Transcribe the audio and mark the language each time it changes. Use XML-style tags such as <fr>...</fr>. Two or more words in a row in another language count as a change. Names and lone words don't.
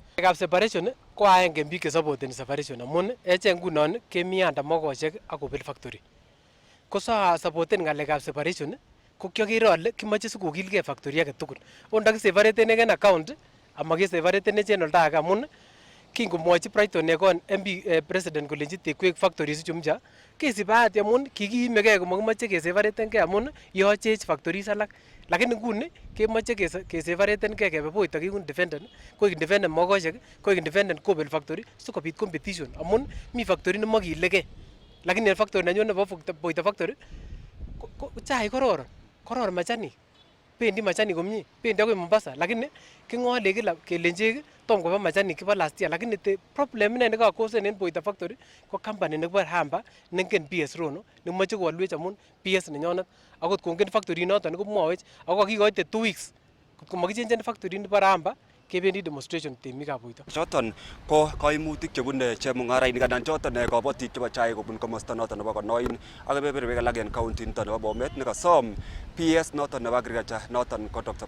<kln>Ng'alekab separation ko aenge en biik chesupporteni separation amun echek ngunon kemi under mokoshek ak Opel factory. Ko supporten ng'alekab separation ko kiokere ole kimoche sikokilgei factory age tugul. O ndakisepareten en account amakesepareten echen oldo age amun kingomwochi Brighton Ekon MP president kolenji tekwek factories chu mpya kesib bahati amun kikiimegei komokimoche keseparetengei amun yochech factories alak, lakini nguni kemoche keseparetengei kebe Boita kikun koik independent mokoshek koik</kln> <en>independent Opel factory</en> <kln>sikobit competition amun mi factory nemokilegei, lakini en factory nenyon nebo Boita factory ko chaik kororon machanik, bendi machanik komie, bendi akoi Mombasa, lakini king'ole kila kelenjech tom koba machanik kibo</kln> <en>last year,</en> <kln>lakini problem ine nekakosen en Boita factory ko company nebo Hamba nengen PS Rono nemoche kowolwech amun PS nenyonet akot kongen factory noton komwowech ako kakikoite 2 weeks kotko makichenjen factory nebo Hamba kebendi demonstration temikab Boita. Choton ko kaimutik chebune chemung'arainik anan choton kabotik chebo chaik kobun komosta noton nebo Konoin ak kebeberwek alak en county niton nebo Bomet nekasom PS noton nebo agriculture noton ko Dr.</kln>